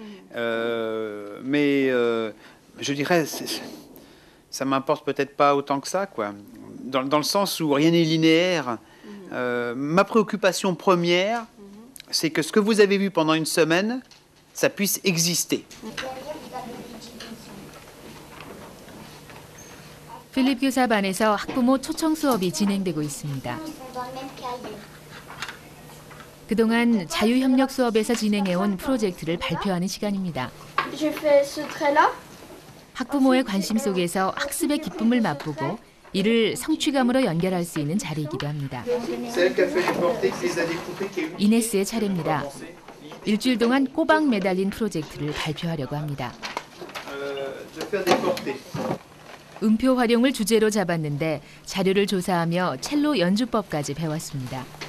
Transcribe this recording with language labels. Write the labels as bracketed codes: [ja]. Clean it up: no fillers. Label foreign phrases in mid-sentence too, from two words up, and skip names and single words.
[fr] Mais je dirais, ça m'importe peut-être pas autant que ça, quoi. Dans le sens où rien n'est linéaire. Ma préoccupation première, c'est que ce que vous avez vu pendant une semaine, ça puisse exister. [ko] 필립 교사 반에서 학부모 초청 수업이 진행되고 있습니다. 그동안 자유협력 수업에서 진행해온 프로젝트를 발표하는 시간입니다. [fr] Je fais ce trait-là. [ko] 학부모의 관심 속에서 학습의 기쁨을 맛보고 이를 성취감으로 연결할 수 있는 자리이기도 합니다. 이네스의 차례입니다. 일주일 동안 꼬박 매달린 프로젝트를 발표하려고 합니다. 음표 활용을 주제로 잡았는데 자료를 조사하며 첼로 연주법까지 배웠습니다.